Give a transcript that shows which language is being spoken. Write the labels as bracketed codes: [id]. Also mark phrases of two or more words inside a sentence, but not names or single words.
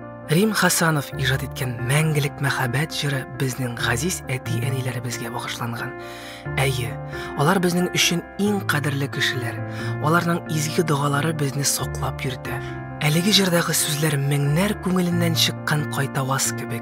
[tt] Рим Хасанов ижад еткен мәңгілік мәхәббәт жыры біздің ғазиз әти-әниләребезгә багышланган. Әйе, алар безнең өчен иң кадерле кешеләр. Аларның изге дугалары безне соклап йөртә. Әлеге җырдагы сүзләр меңнәр күңеленнән чыккан кайтаваз кебек.